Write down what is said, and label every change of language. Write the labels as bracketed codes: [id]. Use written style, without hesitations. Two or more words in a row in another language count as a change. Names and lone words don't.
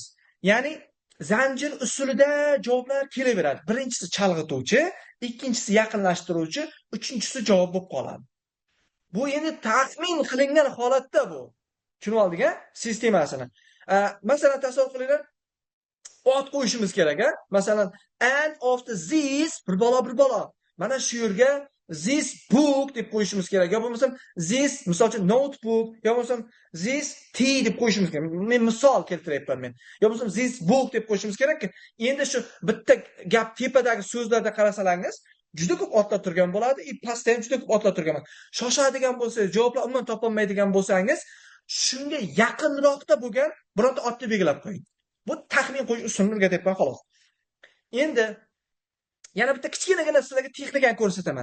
[uz] Ya'ni zanjir usulida javoblar kelaveradi. Birinchisi chalg'ituvchi, ikkinchisi yaqinlashtiruvchi, uchinchisi javob bo'lib qoladi. Bu endi taxmin qilingan holatda bu. Tushunib oldik-a? Sistemasini. Masalan, tasavvur qilinglar, ot qo'yishimiz kerak, a? Masalan, [en] and of the this [uz] bir bola. Mana shu yerga [en] this book [uz] deb qo'yishimiz kerak. Yo bo'lmasam this, misol uchun notebook, yo bo'lmasam [en] this tea [uz] deb qo'yishimiz kerak. Men misol keltiryapman men. Yo bo'lmasam [en] this book [uz] deb qo'yishimiz kerak-ki, endi shu bitta gap tepadagi so'zlarda qarasalaringiz, juda ko'p otlar turgan bo'ladi, pastda ham juda ko'p otlar turgan bo'ladi. Shoshadigan bo'lsangiz, javoblar umuman topolmaydigan bo'lsangiz, shunga yaqinroqda bo'lgan bironta otni belgilab qo'ying. Bu taxmin qo'yish usulini o'rgatyapman xolos. Endi yana bitta kichkinagina sizlarga texnikani ko'rsataman.